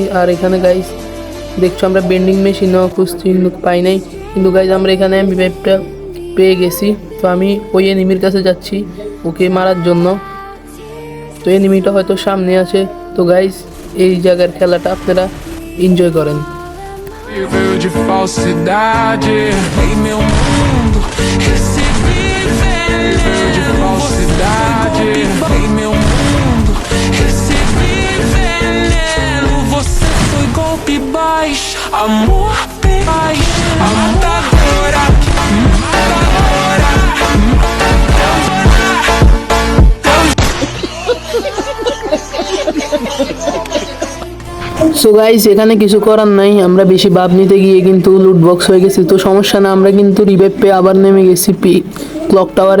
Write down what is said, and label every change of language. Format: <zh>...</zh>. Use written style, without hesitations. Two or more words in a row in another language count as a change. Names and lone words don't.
<bn>আর এখানে গাইজ দেখছো আমরা</bn> <en>vending machine</en> <bn>খুঁজছি কিন্তু পাই নাই। কিন্তু গাইজ আমরা এখানে MP5টা পেয়ে গেছি। তো আমি ওই এনিমির কাছে যাচ্ছি ওকে মারার জন্য। তো এনিমিটা হয়তো সামনে আছে। তো গাইজ এই জায়গার খেলাটা আপনারা এনজয় করেন।</bn> <pt>Veio de falsidade em meu mundo, recebi veneno de falsidade em meu mundo, recebi veneno. Você foi golpe baixo, amor baixo, a matadora, matadora,</pt> <en>so guys</en> <bn>এখানে কিছু করার নাই, আমরা বেশি ভাব নিতে গিয়ে কিন্তু</bn> <en>loot box</en> <bn>হয়ে গেছি। তো সমস্যা না, আমরা কিন্তু রিভাইভ পেয়ে আবার নেমে গেছি</bn> <en>clock tower.</en>